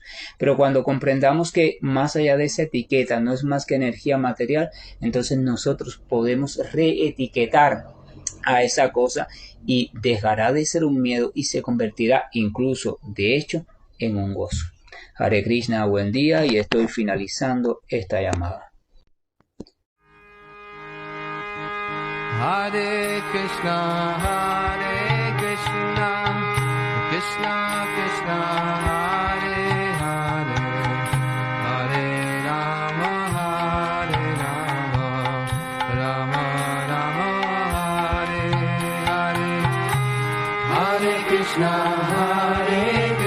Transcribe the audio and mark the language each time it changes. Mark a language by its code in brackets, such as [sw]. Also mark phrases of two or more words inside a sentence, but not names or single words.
[es] Pero cuando comprendamos que más allá de esa etiqueta no es más que energía material, entonces nosotros podemos reetiquetar a esa cosa, y dejará de ser un miedo y se convertirá incluso, de hecho, en un gozo. [sa] Hare Krishna, [es] buen día, y estoy finalizando esta llamada. [sa] Hare Krishna, Krishna Krishna, Hare Hare, Hare Rama, Rama Rama, Hare Hare, Hare Krishna, Hare